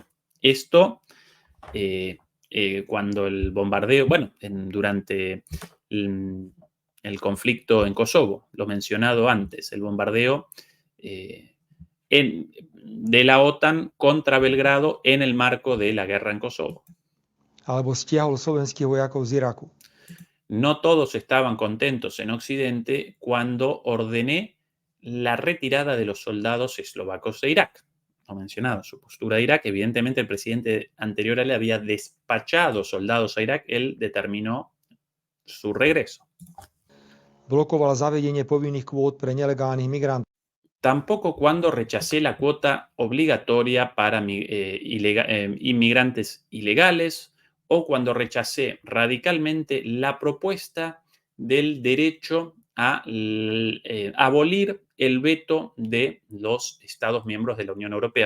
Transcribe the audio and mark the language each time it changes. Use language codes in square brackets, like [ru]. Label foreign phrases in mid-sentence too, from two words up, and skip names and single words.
[es] Esto, cuando el bombardeo, bueno, durante el conflicto en Kosovo, lo mencionado antes, el bombardeo de la OTAN contra Belgrado en el marco de la guerra en Kosovo. [sk] Alebo stiahol slovenských vojakov z Iraku. [es] No todos estaban contentos en Occidente cuando ordené la retirada de los soldados eslovacos de Irak. Lo mencionado, su postura de Irak, evidentemente el presidente anterior le había despachado soldados a Irak, él determinó su regreso. [sk] Blokoval zavedenie povinných kvót pre nelegálnych migrantov. [es] Tampoco cuando rechacé la cuota obligatoria para inmigrantes ilegales o cuando rechacé radicalmente la propuesta del derecho a abolir el veto de los Estados miembros de la Unión Europea.